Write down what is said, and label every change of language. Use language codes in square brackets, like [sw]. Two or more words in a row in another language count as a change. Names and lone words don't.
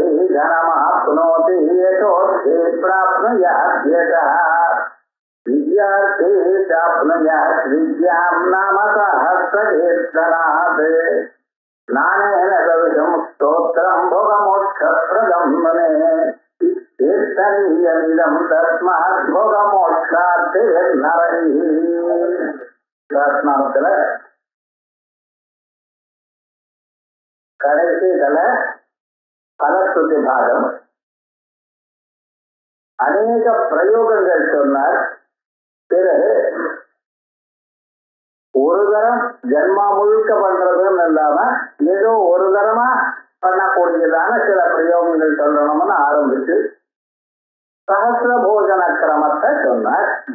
[sa] धनमाप्नोति यतोऽर्थे प्राप्नुयात् यतः विद्यार्थे चाप्नुयात् विद्यां नाम सहस्रकीर्तनात् नानेन सदृशं स्तोत्रं भोगमोक्षप्रदं मने कीर्तनीयमिदं तस्मात् भोगमोक्षार्थे नरैः [ta] கடைசி பலஸ்துதி பாகம் அநேக பிரயோகங்கள் சொன்னார். பிறகு ஒரு தரம் ஜன்மா முழுக்க பண்றதுன்னு இல்லாம ஏதோ ஒரு தரமா பண்ணக்கூடியதான சில பிரயோகங்கள் சொல்லணும்னு ஆரம்பிச்சு சகஸ்ர போஜன கிரமத்தை சொன்னார்.